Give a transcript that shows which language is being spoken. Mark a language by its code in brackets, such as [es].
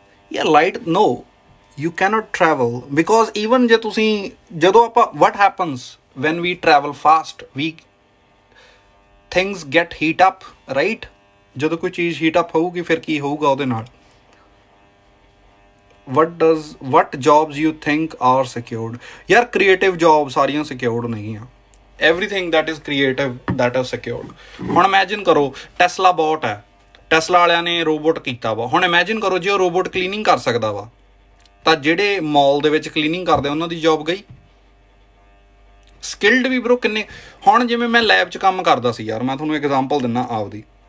[en] ਯਾਰ light, no, you cannot travel, because even [pa] ਜੇ ਤੁਸੀਂ, ਜਦੋਂ ਆਪਾਂ, [en] What happens when we travel fast, we things get heat up, right. [pa] ਜਦੋਂ ਕੋਈ ਚੀਜ਼ ਹੀਟ ਅਪ ਹੋਊਗੀ ਫਿਰ ਕੀ ਹੋਊਗਾ ਉਹਦੇ ਨਾਲ? [en] What jobs you think are secured? [pa] ਯਾਰ ਕ੍ਰੀਏਟਿਵ ਜੋਬ ਸਾਰੀਆਂ ਸਿਕਿਉਰਡ ਨਹੀਂ ਆ। [en] everything that is creative, that is secured. [pa] ਹੁਣ ਇਮੈਜਿਨ ਕਰੋ ਟੈਸਲਾ ਬੋਟ ਹੈ, ਟੈਸਲਾ ਵਾਲਿਆਂ ਨੇ ਰੋਬੋਟ ਕੀਤਾ ਵਾ। ਹੁਣ ਇਮੈਜਿਨ ਕਰੋ ਜੇ ਉਹ ਰੋਬੋਟ ਕਲੀਨਿੰਗ ਕਰ ਸਕਦਾ ਵਾ ਤਾਂ ਜਿਹੜੇ ਮਾਲ ਦੇ ਵਿੱਚ ਕਲੀਨਿੰਗ ਕਰਦੇ ਉਹਨਾਂ ਦੀ ਜੋਬ ਗਈ। ਸਕਿਲਡ ਵੀ ਬਰੋ ਕਿੰਨੇ। ਹੁਣ ਜਿਵੇਂ ਮੈਂ ਲੈਬ 'ਚ ਕੰਮ ਕਰਦਾ ਸੀ ਯਾਰ, ਮੈਂ ਤੁਹਾਨੂੰ ਐਗਜ਼ਾਮਪਲ ਦਿੰਦਾ ਆਪਦੀ।